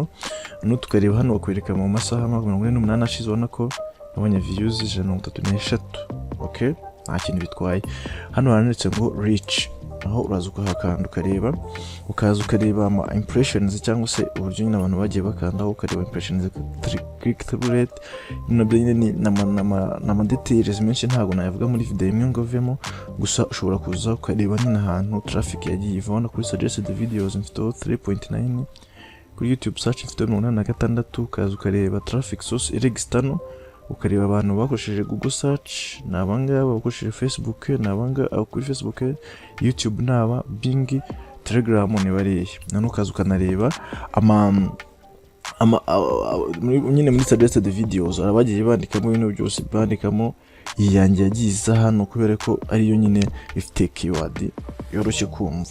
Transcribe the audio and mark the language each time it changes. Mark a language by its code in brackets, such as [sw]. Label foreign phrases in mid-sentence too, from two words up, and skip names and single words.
[rw] No tukareba hano bakwereka mu masaha 48 ashize, ubona ko abanya views 133. Okay, nta kintu bitwaye. Hano handitse ngo reach, aho uraza ukahakanda ukareba, ukaza ukareba ama impressions cyangwa se uburyo nyine abantu bagiye bakandaho, ukareba impressions, [en] click through rate, [rw] nabyo nyine na details menshi ntago nayavuga muri video imwe ngo vemo. Gusa ushobora kuza ukareba nyine ahantu traffic yagiye ivana. Kuri [en] suggested videos [rw] mfite 3.9, kuri YouTube search mfite 86. Ukaza ukareba [en] traffic source external, [rw] ukareba abantu bakoresheje Google search, nabanga bakoresheje Facebook, nabanga kuri Facebook, YouTube naba Bing, Telegram ni bariye. None ukaza ukanareba nyine muri [en] suggested videos [rw] arabagiye bandikamo ibintu byose, bandikamo iyanjye yagize hano kubera ko ariyo nyine ifite keyword yoroshye kumva.